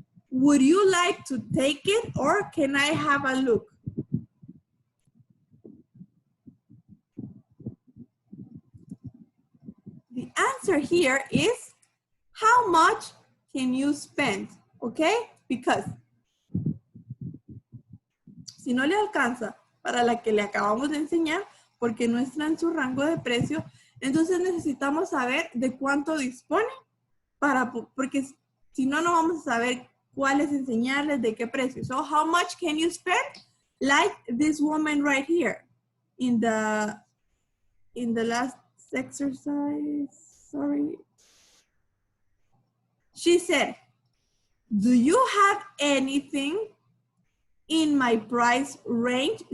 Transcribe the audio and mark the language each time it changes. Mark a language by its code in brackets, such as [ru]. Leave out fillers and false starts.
[en] Would you like to take it, or can I have a look? The answer here is, how much can you spend? Okay? [es] Because si no le alcanza para la que le acabamos de enseñar, porque no está en su rango de precio, entonces necesitamos saber de cuánto dispone, porque si no, no vamos a saber cuáles enseñarles, de qué precio. [en] So, how much can you spend? Like this woman right here in the last exercise, sorry. She said, do you have anything in my price range?